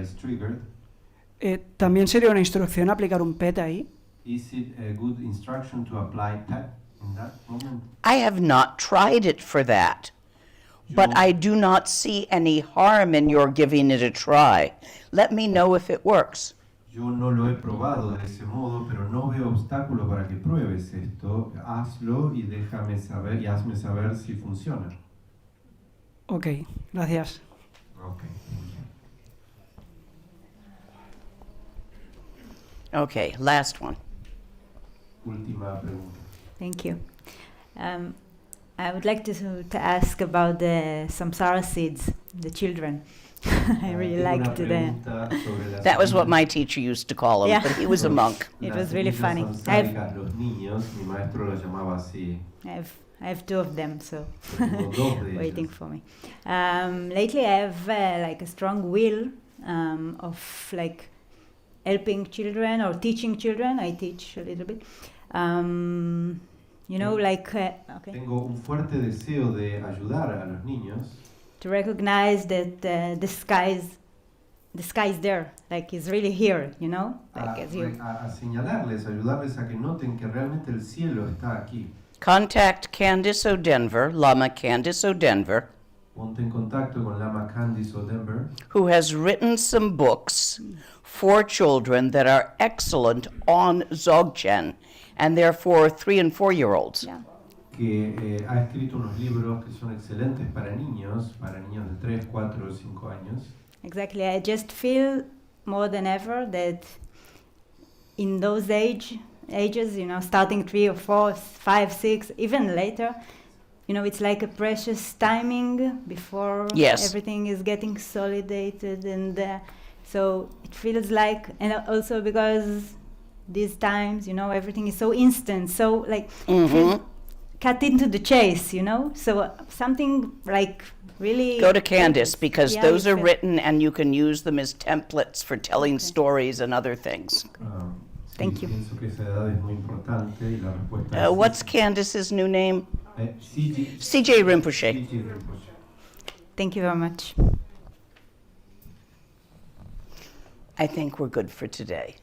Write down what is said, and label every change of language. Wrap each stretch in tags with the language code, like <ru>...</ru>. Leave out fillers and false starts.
<en>is triggered,</en> <es>también sería una instrucción aplicar un PET ahí.</es> <en>Is it a good instruction to apply PET in that moment? I have not tried it for that, but I do not see any harm in your giving it a try. Let me know if it works.</en> <es>Yo no lo he probado de ese modo, pero no veo obstáculo para que pruebes esto. Hazlo y déjame saber y hazme saber si funciona. Ok, gracias.</es> <en>Okay. Okay, last one.</en> <es>Última pregunta.</es> <en>Thank you. I would like to ask about the samsara seeds, the children. I really liked them. That was what my teacher used to call them, Yeah. but he was a monk. It was really funny.</en> <es>Los niños, mi maestro los llamaba así.</es> <en>I have two of them, so</en> <es>Tengo dos de</es> <en>waiting</en> <es>ellos.</es> <en>for me. Lately, I have like a strong will of like helping children or teaching children. I teach a little bit. You know, like okay.</en> <es>Tengo un fuerte deseo de ayudar a los niños.</es> <en>To recognize that the sky is there, like it's really here, you know, like as you.</en> <es>A señalarles, ayudarles a que noten que realmente el cielo está aquí.</es> <en>Contact Candice O'Denver, Lama Candice O'Denver,</en> <es>Ponte en contacto con Lama Candice O'Denver,</es> <en>who has written some books for children that are excellent on Dzogchen, and they're for 3 and 4 year olds. Yeah.</en> <es>que ha escrito unos libros que son excelentes para niños de 3, 4 o 5 años.</es> <en>Exactly. I just feel more than ever that in those ages, you know, starting 3 or 4, 5, 6, even later, you know, it's like a precious timing before Yes. everything is getting solidated, and so it feels like, and also because these times, you know, everything is so instant, so like feels cut into the chase, you know, so something like really. Go to Candice, because Yeah, those you are feel- written and you can use them as templates for telling stories and other things. Thank you.</en> <es>Pienso que esa edad es muy importante y la respuesta es</es> <en>What's Candice's new name? CJ CJ Rinpoche. Rinpoche. Thank you very much. I think we're good for today.</en>